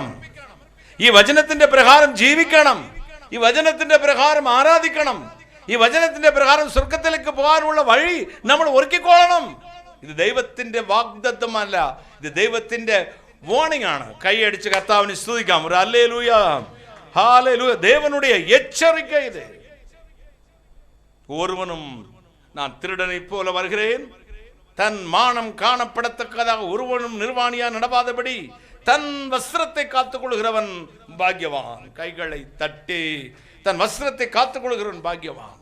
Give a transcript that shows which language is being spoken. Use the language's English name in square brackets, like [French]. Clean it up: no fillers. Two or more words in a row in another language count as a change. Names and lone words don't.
[Malayalam] ഈ വചനത്തിന്റെ പ്രകാരം ജീവിക്കണം. ഈ വചനത്തിന്റെ പ്രകാരം ആരാധിക്കണം. ഈ വചനത്തിന്റെ പ്രകാരം സ്വർഗത്തിലേക്ക് പോകാനുള്ള വഴി നമ്മൾ ഒരുക്കിക്കൊള്ളണം. ഇത് ദൈവത്തിന്റെ വാഗ്ദത്തമല്ല, ഇത് ദൈവത്തിന്റെ വാർണിംഗ് ആണ്. കൈയടിച്ച് കർത്താവിനെ സ്തുതിക്കാം. ഒരു ഹല്ലേലൂയ, ഹല്ലേലൂയ. [Tamil] தேவனுடைய எச்சரிக்கை இது. ஒருவனும் நான் திருடனை போல வருகிறேன், தன் மானம் காணப்படத்தக்கதாக ஒருவனும் நிர்வாணியா நடவாதபடி தன் வஸ்திரத்தை காத்துக் கொள்கிறவன் பாக்கியவான். கைகளை தட்டி தன் வஸ்திரத்தை காத்துக் கொள்கிறவன் பாக்கியவான்.